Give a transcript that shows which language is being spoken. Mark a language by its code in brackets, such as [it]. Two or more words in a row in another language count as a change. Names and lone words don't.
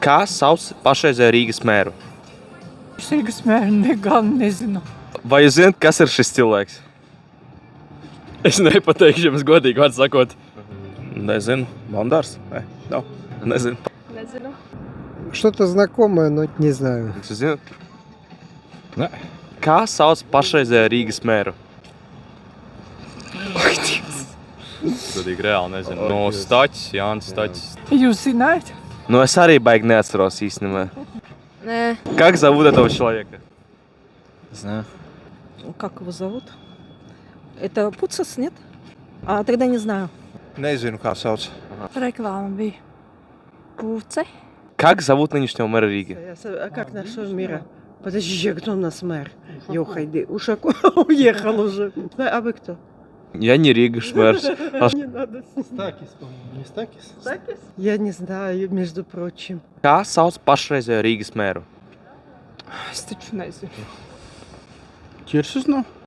[lv] Kā sauc pašreizējo Rīgas mēru? Es Rīgas mēru gan nezinu. Vai jūs zināt, kas ir šis cilvēks? Es nepateikšu jums godīgi, vārds sakot. Nezinu. Bandārs? Nē, nav. Nezinu. Nezinu. [ru] Что-то знакомое, но не знаю. [lv] Jūs zināt? Nē. Kā sauc pašreizējo Rīgas mēru? Godīgi reāli nezinu. No Staķis, Jānis Staķis. Jūs zināt? Nu, es arī baigi neatceros īstenībā. [ru] Не. Как зовут этого человека? Знаю. Как его зовут? Это Пуцас, нет? А тогда не знаю. [lv] Nezinu, kā sauc. Реклама bija. [ru] Пуце. Как зовут нынешнего мэра Риги? А как нашего мира? Подожди, кто у нас мэр? Ёхайди, Ушаков уехал уже. А вы кто? Я не Ригаш мэр. Не надо. Stakis, по-моему, не Stakis? Я не знаю, между прочим. [lv] Kā sauc pašreizējo Rīgas mēru? Es taču nezinu. Ķirsus nav?